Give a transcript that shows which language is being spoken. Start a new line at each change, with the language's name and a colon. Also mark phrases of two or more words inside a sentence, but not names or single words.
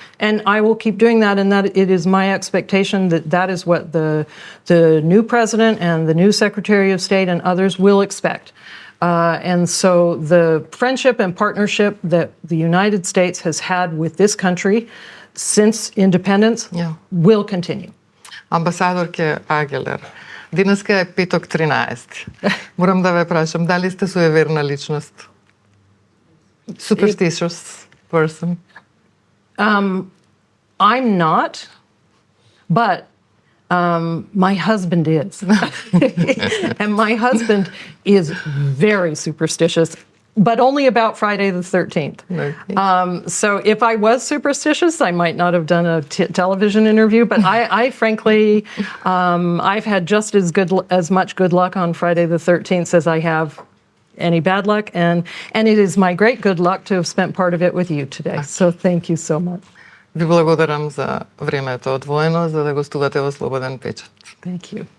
English: And I will keep doing that, and that it is my expectation that that is what the new president and the new Secretary of State and others will expect. And so the friendship and partnership that the United States has had with this country since independence will continue.
Macedonian: Амбасадорке Aгелер, денеска е петок 13. Морам да ве прашам, дали сте суеверна личност?
English: Superstitious person? I'm not, but my husband is. And my husband is very superstitious, but only about Friday the 13th. Okay. So if I was superstitious, I might not have done a television interview, but I frankly, I've had just as much good luck on Friday the 13th as I have any bad luck, and it is my great good luck to have spent part of it with you today. So thank you so much.
Macedonian: Ви благодарам за времето одвоено за да гостувате во Слободен Печат.
English: Thank you.